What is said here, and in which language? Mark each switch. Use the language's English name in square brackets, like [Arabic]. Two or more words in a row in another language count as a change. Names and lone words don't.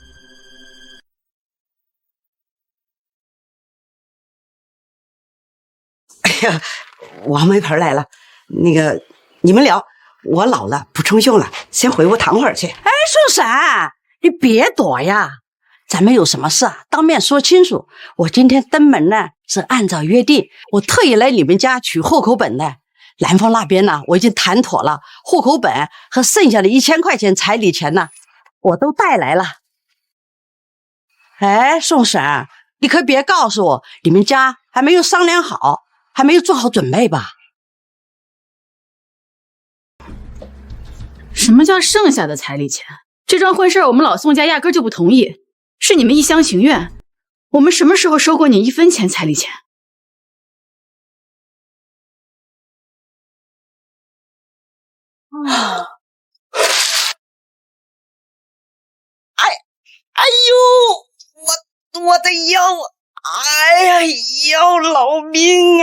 [Chinese] 哎呀，王媒婆來了，那個你們聊。我老了不中用了，先回屋躺會兒去。哎，宋嬸，你別躲呀，咱們有什麼事啊，當面說清楚。我今天登門呢，是按照約定，我特意來你們家取戶口本的。南方那邊呢，我已經談妥了，戶口本和剩下的1000塊錢彩禮錢呢，我都帶來了。哎，宋嬸，你可別告訴我，你們家還沒有商量好，還沒有做好準備吧？什麼叫剩下的彩禮錢？這樁婚事我們老宋家壓根就不同意，是你們一廂情願。我們什麼時候收過你1分錢彩禮錢？哎呦，我的腰，哎呀，腰老命啊！